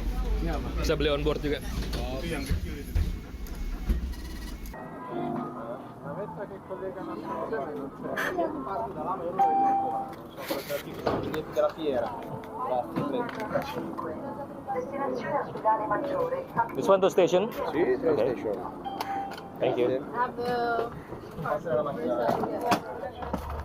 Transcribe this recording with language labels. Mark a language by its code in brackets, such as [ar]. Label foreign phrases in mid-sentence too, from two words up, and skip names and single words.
[id] Bisa beli [en] on board [id] juga. Itu yang kecil itu. [it] Navetta che collega una stazione non c'è. Parto da là, ma io non lo vedo ancora. Non so cosa dico, sono biglietti della fiera. Grazie. Destinazione ospedale maggiore. [en] This one to station? Sì, train Okay. station. Thank you. Have [it] Passare la mattina.